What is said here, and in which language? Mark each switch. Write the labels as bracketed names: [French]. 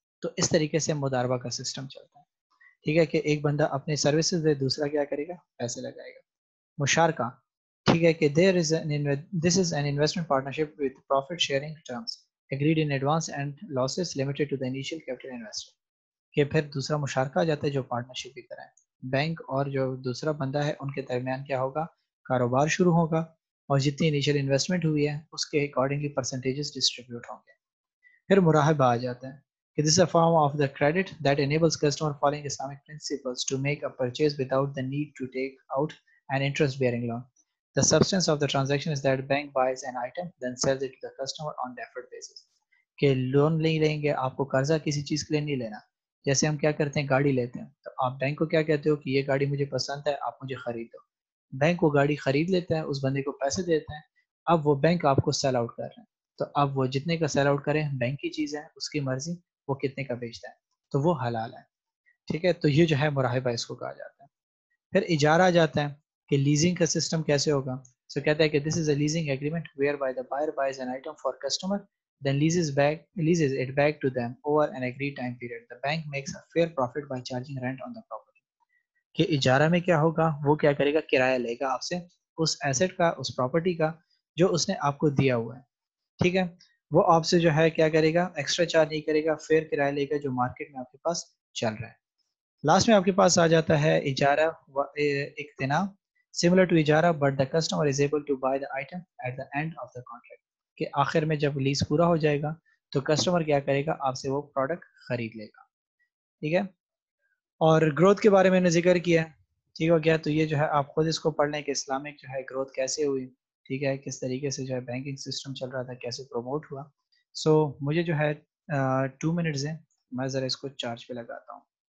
[Urdu] تو اس طریقے سے مداربہ کا سسٹم چلتا ہے. ٹھیک ہے, کہ ایک بندہ اپنے سروسز دے, دوسرا کیا کرے گا پیسے لگائے گا. [English] مشارکہ, [Urdu] ٹھیک ہے, کہ [English] this is an investment partnership with profit sharing terms agreed in advance and losses limited to the initial capital invested. [Urdu] کہ پھر دوسرا مشارکہ آ جاتا ہے جو پارٹنرشپ کی طرح ہے. بینک اور جو دوسرا بندہ ہے ان کے درمیان کیا ہوگا, کاروبار شروع ہوگا, اور جتنی انیشیل انویسٹمنٹ ہوئی ہے اس کے اکارڈنگلی پرسنٹیجز ڈسٹریبیوٹ ہوں گے. پھر مراحبہ آ جاتا ہے کہ [English] This is a form of the credit that enables customer following Islamic principles to make a purchase without the need to take out an interest-bearing loan. The substance of the transaction is that bank buys an item, then sells it to the customer on deferred basis. [Urdu] کہ loan نہیں لیں گے, آپ کو قرضہ کسی چیز کے لیے نہیں لینا. جیسے ہم کیا کرتے ہیں, گاڑی لیتے ہیں, تو آپ بینک کو کیا کہتے ہو کہ یہ گاڑی مجھے پسند ہے, آپ مجھے خرید دو. بینک وہ گاڑی خرید لیتا ہے, اس بندے کو پیسے دیتے ہیں, اب وہ بینک آپ کو سیل آؤٹ کر رہے ہیں, تو اب وہ جتنے کا سیل آؤٹ کریں بینک کی چیز ہے, اس کی مرضی وہ کتنے کا بیچتا ہے, تو وہ حلال ہے. ٹھیک ہے, تو یہ جو ہے مراحبہ اس کو کہا جاتا ہے. پھر اجارہ آ جاتا ہے کہ لیزنگ کا سسٹم کیسے ہوگا. سو کہتا ہے کہ [English] This is a leasing agreement whereby the buyer buys an item for customer then leases it back to them over an agreed time period. The bank makes a fair profit by charging rent on the property. [Urdu] کہ اجارہ میں کیا ہوگا, وہ کیا کرے گا, کرایہ لے گا آپ سے اس ایسٹ کا, اس پراپرٹی کا جو اس نے آپ کو دیا ہوا ہے. ٹھیک ہے, وہ آپ سے جو ہے کیا کرے گا, ایکسٹرا چارج نہیں کرے گا, فیئر کرایہ لے گا جو مارکیٹ میں آپ کے پاس چل رہا ہے. لاسٹ میں آپ کے پاس آ جاتا ہے اجارہ اقتناء, [English] similar to اجارہ but the customer is able to buy the item at the end of the contract. [Urdu] کہ آخر میں جب لیز پورا ہو جائے گا تو کسٹمر کیا کرے گا, آپ سے وہ پروڈکٹ خرید لے گا. ٹھیک ہے, اور گروتھ کے بارے میں نے ذکر کیا. ٹھیک ہو گیا, تو یہ جو ہے آپ خود اس کو پڑھ لیں کہ اسلامک جو ہے گروتھ کیسے ہوئی. ٹھیک ہے, کس طریقے سے جو ہے بینکنگ سسٹم چل رہا تھا, کیسے پروموٹ ہوا. سو مجھے جو ہے 2 منٹس ہیں, میں ذرا اس کو چارج پہ لگاتا ہوں.